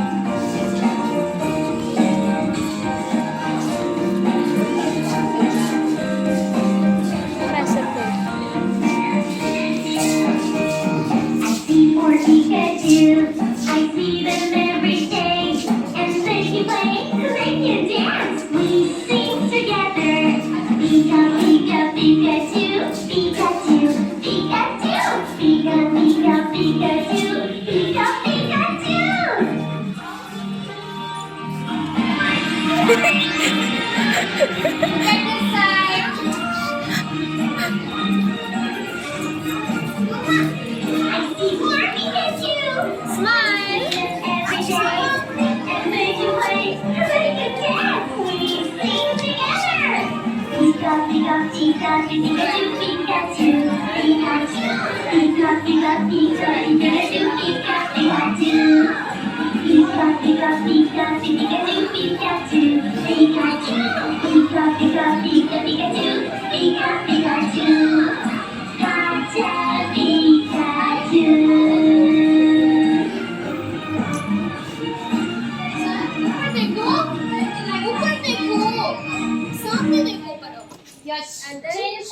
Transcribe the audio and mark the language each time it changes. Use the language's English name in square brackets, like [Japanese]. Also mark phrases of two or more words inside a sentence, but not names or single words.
[English] I see more Pikachu. I see them every day, and they can play, they can dance. We sing together. Pika, Pika, Pikachu, Pikachu, Pikachu, Pika, Pika, Pikachu, Pika, Pikachu. Look at this side. I see more Pikachu. Smile. Every day, and they can play, they can dance. We sing together. Pika, Pika, Pika, Pikachu, Pikachu, Pikachu, Pika, Pika, Pika, Pikachu, Pika, Pikachu. Pika, Pika, Pika, Pikachu, Pikachu, Pikachu, Pika, Pika, Pika, Pikachu, Pika, Pikachu. Gotcha, Pikachu. [Hindi] ऊपर देखो, ऊपर देखो, सामने देखो करो. [English] Yes. And then